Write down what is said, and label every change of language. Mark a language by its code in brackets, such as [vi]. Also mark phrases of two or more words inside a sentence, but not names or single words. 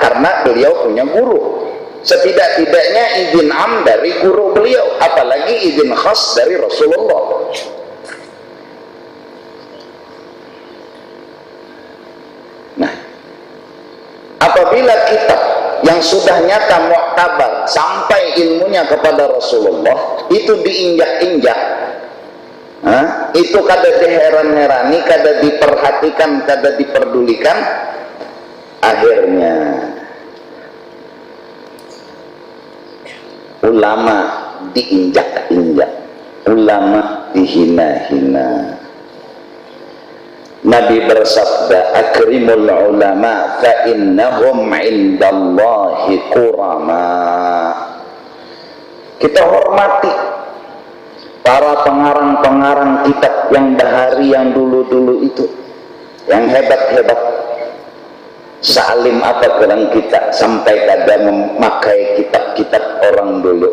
[id] Karena beliau punya guru. Setidak-tidaknya izin am dari guru beliau, apalagi izin khas dari Rasulullah. Nah, apabila kitab yang sudah nyata mu'tabar sampai ilmunya kepada Rasulullah itu diinjak-injak, itu kada diheran-herani, kada diperhatikan, kada diperdulikan, akhirnya ulama diinjak-injak, ulama dihina-hina. Nabi bersabda, [ar] akrimul ulama fa innahum indallahi qurama. [id] Kita hormati para pengarang-pengarang kitab yang bahari yang dulu-dulu itu, yang hebat-hebat. Salim apa dalam kita sampai kada memakai kitab-kitab orang dulu.